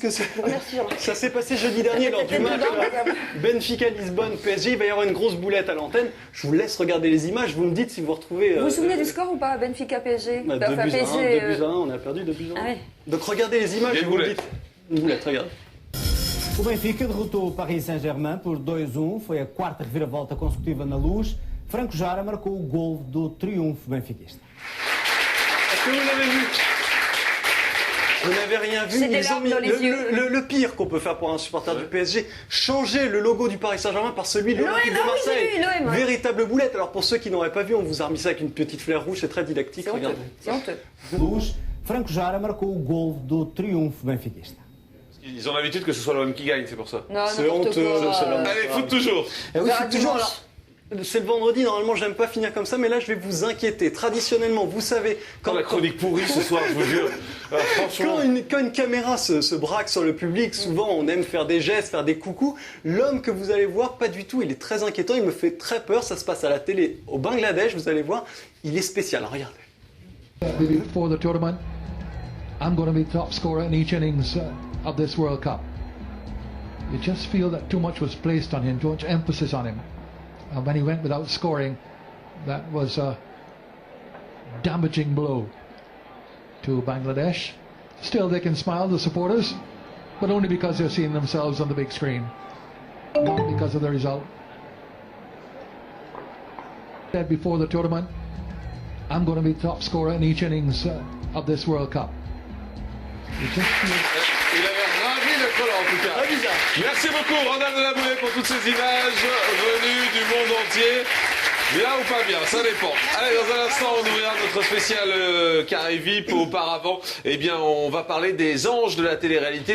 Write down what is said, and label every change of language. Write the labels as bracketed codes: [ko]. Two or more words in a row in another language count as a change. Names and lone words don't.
[fr] Merci, Jean-Marc. ça s'est passé jeudi dernier lors du match Benfica-Lisbonne PSG. Il va y avoir une grosse boulette à l'antenne. Je vous laisse regarder les images. Vous me dites si vous retrouvez. Vous vous souvenez du score ou pas? Benfica PSG. 2 buts à 1, on a perdu 2 buts à 1. Ah ouais. Donc regardez les images Il y a et une vous me boulette. dites. Une boulette, regarde. [pt] O Benfica derrotou o Paris Saint-Germain por 2-1, foi a quarta reviravolta consecutiva na Luz. Franco Jara marcou o gol do triunfo benfiquista. [fr] Est-ce que vous l'avez vu? Vous n'avez rien vu. J'ai des Ils ont larmes mis dans les yeux. le pire qu'on peut faire pour un supporter du PSG, changer le logo du Paris Saint-Germain par celui de l'Olympique de ah oui, Marseille. j'ai vu, l'OM, ouais. Véritable boulette. Alors pour ceux qui n'auraient pas vu, on vous a remis ça avec une petite fleur rouge, c'est très didactique. C'est honteux. Regardez. C'est honteux. [pt] Luz, Franco Jara marcou o gol do triunfo benfiquista. [fr] Ils ont l'habitude que ce soit l'homme qui gagne, c'est pour ça. Non, C'est n'importe honteux, quoi. c'est l'homme. Allez, foot toujours. Et oui, verra c'est toujours. dimanche. Alors, c'est le vendredi, normalement j'aime pas finir comme ça, mais là je vais vous inquiéter. Traditionnellement, vous savez, Quand la chronique pourrie ce soir, je vous jure. Franchement. Quand une caméra se braque sur le public, souvent on aime faire des gestes, faire des coucous. L'homme que vous allez voir, pas du tout, il est très inquiétant, il me fait très peur. Ça se passe à la télé au Bangladesh, vous allez voir, il est spécial. Regardez. [en] Before the tournament, I'm going to be top scorer in each innings of this World Cup. You just feel that too much was placed on him, too much emphasis on him. When he went without scoring, that was a damaging blow to Bangladesh. Still, they can smile, the supporters, but only because they're seeing themselves on the big screen, not because of the result. Said before the tournament, I'm going to be top scorer in each innings of this World Cup. You just feel... [fr] Il avait ravi d'être là en tout cas. Très bizarre. Merci beaucoup Randall de la Boulet pour toutes ces images venues du monde entier. Bien ou pas bien, ça dépend. Allez, dans un instant, on ouvrira notre spécial carré VIP. Auparavant, eh bien, on va parler des anges de la télé-réalité.